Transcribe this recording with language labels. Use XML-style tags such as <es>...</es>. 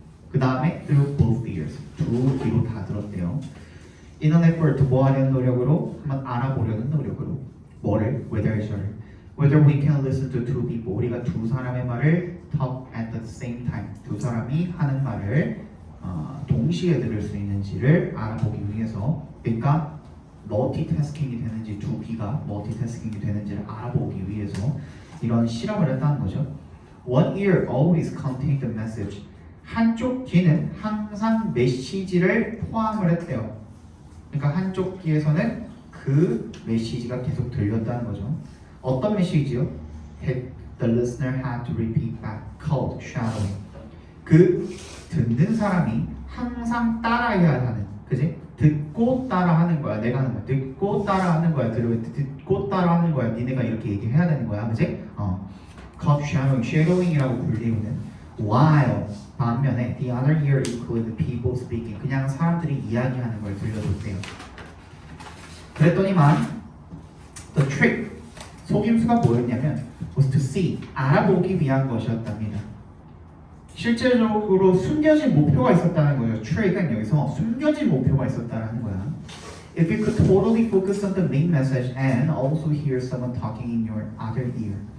<ko>그 다음에</ko> <en>through both ears</en> <ko>두 귀로 다 들었대요.</ko> <en>In an effort</en> <ko>뭐 하려는 노력으로? 한번 알아보려는 노력으로. 뭐를?</ko> <en>whether we can listen to two people.</en> <ko>우리가 두 사람의 말을</ko> <en>talk at the same time.</en> <ko>두 사람이 하는 말을 동시에 들을 수 있는지를 알아보기 위해서, 그러니까 멀티태스킹이 되는지 두 귀가 멀티태스킹이 되는지를 알아보기 위해서 이런 실험을 했다는 거죠.</ko> <en>One ear always contained the message.</en> <ko>한쪽 귀는 항상 메시지를 포함을 했대요. 그러니까 한쪽 귀에서는 그 메시지가 계속 들렸다는 거죠. 어떤 메시지요?</ko> <en>That the listener had to repeat back, called shadowing.</en> <ko>그 듣는 사람이 항상 따라해야 하는, 그지? 듣고 따라하는 거야. 내가 하는 거야. 듣고 따라하는 거야. 듣고 따라하는 거야. 니네가 이렇게 얘기해야 되는 거야, 그지?</ko> <en>Called shadowing, shadowing이라고 불리우는. While</en> <ko>반면에</ko> <en>the other ear included people speaking.</en> <ko>그냥 사람들이 이야기하는 걸 들려줬대요. 그랬더니만</ko> <en>the trick,</en> <ko>속임수가 뭐였냐면</ko> <en>was to see,</en> <ko>알아보기 위한 것이었답니다. 실제적으로 숨겨진 목표가 있었다는 거죠. trick은 여기서 숨겨진 목표가 있었다는 거야.</ko> <en>If you could totally focus on the main message and also hear someone talking in your other ear.</en>